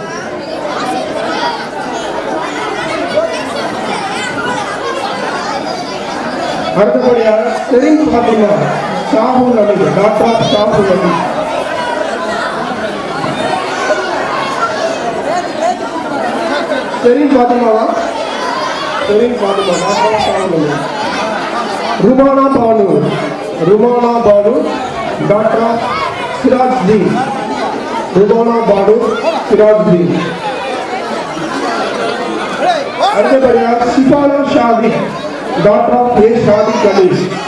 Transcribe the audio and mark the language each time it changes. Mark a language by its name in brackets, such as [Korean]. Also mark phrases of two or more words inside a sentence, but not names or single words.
[Tamil] அடுத்தபடியாக செரீன் ஃபாத்திமா ஷாஹுல் அலி [English] doctor of [Tamil] ஷாஹுல் அலி. செரீன் ஃபாத்திமாவா? செரீன் ஃபாத்திமா [English] doctor of [Tamil] ஷாஹுல் அலி. रुमाना बानू [English] doctor of [Tamil] सिराजुद्दीन. रुमाना बानू सिराजुद्दीन. அடுத்தபடியாக சிபானா ஷாதி [English] doctor of [Tamil] ஏ ஷாதி கலீல்.